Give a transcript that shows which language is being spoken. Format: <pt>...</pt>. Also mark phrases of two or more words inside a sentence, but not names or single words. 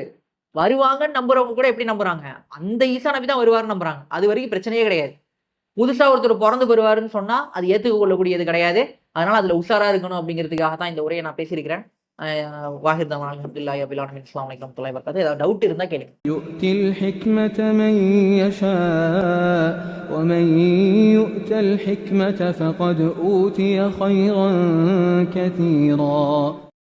<ta>வருவாங்கன்னு நம்புறவங்க கூட எப்படி நம்புறாங்க? அந்த ஈசா நபி தான் வருவாருன்னு நம்புறாங்க. அதுவரைக்கும் பிரச்சனையே கிடையாது. புதுசா ஒருத்தர் பொறந்து வருவாருன்னு சொன்னா, அது ஏத்துக்க கொள்ளக்கூடியது கிடையாது. அதனால அதுல உஷாரா இருக்கணும் அப்படிங்கிறதுக்காக தான் இந்த உரைய நான் பேசியிருக்கிறேன்.</ta> <ar>وآخر دعوانا الحمد لله رب العالمين. السلام عليكم ورحمة الله وبركاته.</ar> <ta>ஏதாவது டவுட் இருந்தா கேளுங்க.</ta> <ar>يؤتي الحكمة من يشاء ومن يؤت الحكمة فقد أوتي خيرا كثيرا</ar>